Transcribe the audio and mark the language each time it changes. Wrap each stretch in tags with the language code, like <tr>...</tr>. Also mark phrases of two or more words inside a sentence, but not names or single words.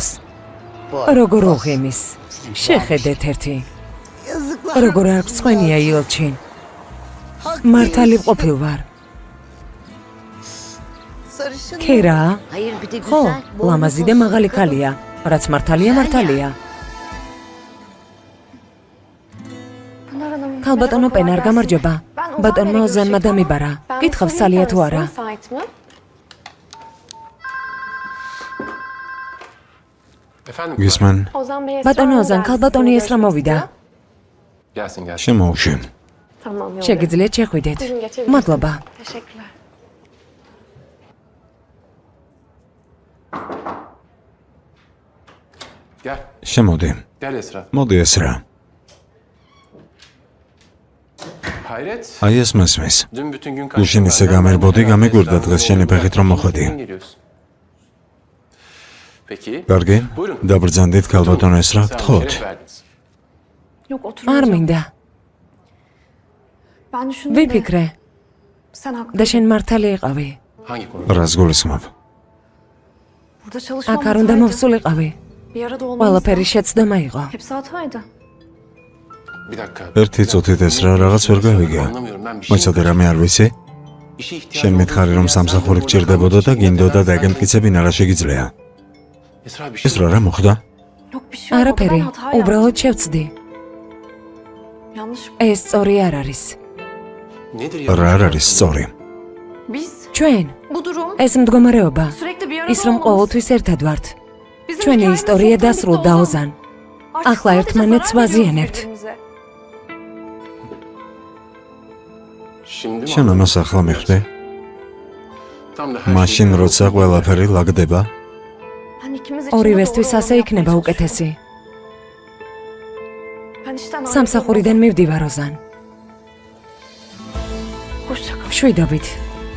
<ka>როგორ უღიმის? შეხედეთ ერთი.</ka> <tr>Yazıklar.</tr> <ka>როგორ არ გწვენია ილჩინ. მართალი ყოფილ ვარ.</ka> <tr>Sarışın.</tr> <ka>ქერა?</ka> <tr>Hayır bir de</tr> <ka>ხო,</ka> <tr>güzel. boynu</tr> <ka>ლამაზი და</ka> <tr>poslu</tr> <ka>მაღალი</ka> <tr>kadın.</tr> <ka>ქალია. რაც მართალია, მართალია.</ka> <tr>Pınar Hanım.</tr> <ka>ქალბატონო პენარ, გამარჯობა.</ka> <tr>Ben Ozan</tr> <ka>ბატონმა</ka> <tr>Bey'le</tr> <ka>ოზანმა</ka> <tr>görüşecektim ama</tr> <ka>დამიბარა.</ka> <tr>Ben</tr> <ka>Gitxav salია თუ არა?</ka> <tr>Efendim?</tr> <ka>გისმენ? ბატონო ოზან, ქალბატონი ესრა მოვიდა.</ka> <tr>Gelsin gelsin.</tr> <ka>შემოუშვი. შეგიძლიათ შეხვიდეთ. მადლობა.</ka> <tr>Gel.</tr> <ka>შემოდი.</ka> <tr>Gel Esra.</tr> <ka>მოდი ესრა.</ka> <tr>Hayret.</tr> <ka>აი ეს მესმის.</ka> <tr>Dün bütün gün</tr> <ka>გუშინ ისე გამერბოდი, გამიგვირდა დღეს შენი ფეხით რომ მოხვედი.</ka> <tr>Peki.</tr> <ka>კარგი?</ka> <tr>Buyurun.</tr> <ka>დაბრძანდით ქალბატონო ესრა,</ka> <tr>Sağ olun,</tr> <ka>გთხოვთ.</ka> <tr>şeref verdiniz. Yok</tr> <ka>არ</ka> <tr>oturmayacağım.</tr> <ka>მინდა.</ka> <tr>Ben düşündüm de</tr> <ka>ვიფიქრე</ka> <tr>sen haklı.</tr> <ka>და შენ მართალი იყავი.</ka> <tr>Hangi konuda?</tr> <ka>რას გულისხმობ?</ka> <tr>Burada çalışmam</tr> <ka>აქ არ უნდა</ka> <tr>hataydı.</tr> <ka>მოვსულიყავი.</ka> <tr>Bir arada olmamız</tr> <ka>ყველაფერი</ka> <tr>da</tr> <ka>შეცდომა იყო.</ka> <tr>hepsi hataydı. Bir dakika.</tr> <ka>ერთი წუთით ესრა, რაღაც ვერ გავიგე.</ka> <tr>Anlamıyorum ben bir şey.</tr> <ka>მოიცადე რამე არ ვიცი?</ka> <tr>İşe ihtiyacım</tr> <ka>შენ მითხარი რომ სამსახური გჭირდებოდა და გინდოდა დაგემტკიცებინა რა შეგიძლია.</ka> <tr>Esra bir şey.</tr> <ka>ესრა რა მოხდა?</ka> <tr>Yok bir şey olmadı.</tr> <ka>არაფერი.</ka> <tr>Ben hata yaptım.</tr> <ka>უბრალოდ შევწდი.</ka> <tr>Yanlış.</tr> <ka>ეს სწორი არ არის.</ka> <tr>Nedir</tr> <ka>რა არ არის სწორი?</ka> <tr>Biz</tr> <ka>ჩვენ</ka> <tr>bu durum</tr> <ka>ეს მდგომარეობა</ka> <tr>sürekli bir arada</tr> <ka>ის რომ</ka> <tr>olmamız.</tr> <ka>ყოველთვის ერთად ვართ.</ka> <tr>Bizim</tr> <ka>ჩვენი</ka> <tr>hikayemiz</tr> <ka>ისტორია</ka> <tr>çoktan</tr> <ka>დასრულდა</ka> <tr>bitti ოზან. Artık</tr> <ka>ახლა</ka> <tr>sadece</tr> <ka>ერთმანეთს</ka> <tr>zarar veriyoruz</tr> <ka>ვაზიანებთ.</ka> <tr>birbirimize. Şimdi mi</tr> <ka>შენ</ka> <tr>anladın?</tr> <ka>ამას ახლა მიხვდი?</ka> <tr>Tam da her</tr> <ka>მაშინ</ka> <tr>şey-</tr> <ka>როცა ყველაფერი ლაგდება,</ka> <tr>Ben ikimiz için de</tr> <ka>ორივესთვის</ka> <tr>doğru</tr> <ka>ასე</ka> <tr>olanı</tr> <ka>იქნება</ka> <tr>yapmaya</tr> <ka>უკეთესი.</ka> <tr>çalışıyorum. Ben işten ayrıldım.</tr> <ka>სამსახურიდან მივდივარ ოზან.</ka> <tr>Hoşça kal.</tr> <ka>მშვიდობით.</ka>